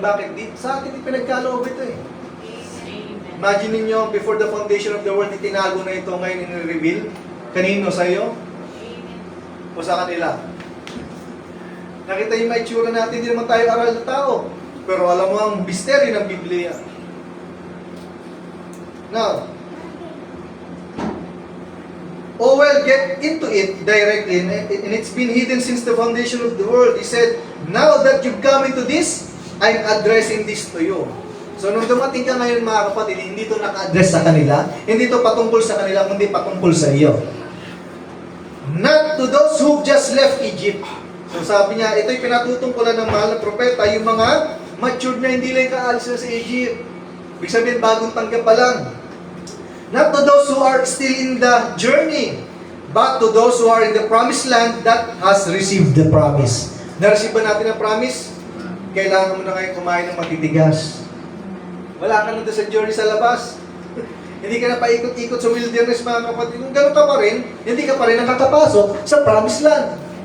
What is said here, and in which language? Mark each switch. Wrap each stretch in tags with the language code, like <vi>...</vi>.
<tl>Bakit? Sa atin pinagkaloob ito eh. Imagine niyo before the foundation of the world, itinago na ito ngayon in-reveal. Kanino? Sa iyo? O sa kanila? Nakita yung maitsura natin, hindi naman tayo aral na tao. Pero alam mo ang mystery ng Biblia.</tl> <en>Now, Orwell get into it directly, and it's been hidden since the foundation of the world. He said, now that you've come into this, I'm addressing this to you.</en> <tl>So, nung dumating ka ngayon mga kapatid, hindi ito naka-address sa kanila, hindi ito patungkol sa kanila, kundi patungkol sa iyo.</tl> <en>Not to those who just left Egypt.</en> <tl>So, sabi niya, ito'y pinatutungkulan ng mahal na propeta, yung mga matured na hindi lang kaalis na sa Egypt. Ibig sabihin, bagong tanggap pa lang.</tl> <en>Not to those who are still in the journey, but to those who are in the promised land that has received the promise.</en> <tl>Na-receive ba natin ang promise? Kailangan mo na ngayon kumain ng matitigas. Wala ka na doon sa journey sa labas. Hindi ka na paikot-ikot sa wilderness mga kapatid. Kung gano'n ka pa rin, hindi ka pa rin nakakapasok sa promised land.</tl>